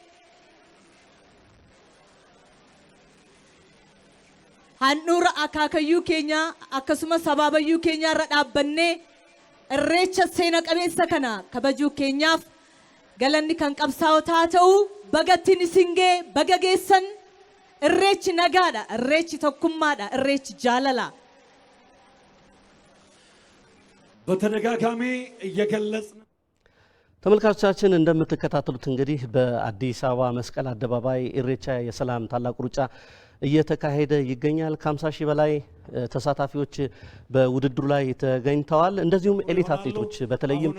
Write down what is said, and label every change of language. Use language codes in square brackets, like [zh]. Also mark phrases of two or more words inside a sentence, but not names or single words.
[om] handhuura akaakayyuu keenya akkasumas sabaabayyuu keenya irra dhaabbannee irreecha seena qabeessa kana kabajuu keenyaaf galanni kan qabsaa'otaa ta'u bagattiin isin ga'e baga geessan irreechi nagaadha irreechi tokkummaadha irreechi jaalala [am] በተደጋጋሚ እየገለጽን ተመልካቾቻችን እንደምትከታተሉት እንግዲህ በአዲስ አበባ መስቀል አደባባይ ኢሬቻ የሰላም ታላቁ ሩጫ እየተካሄደ ይገኛል። ከ50 ሺህ በላይ ተሳታፊዎች በውድድሩ ላይ ተገኝተዋል። እንደዚሁም ኤሊት አትሌቶች በተለይም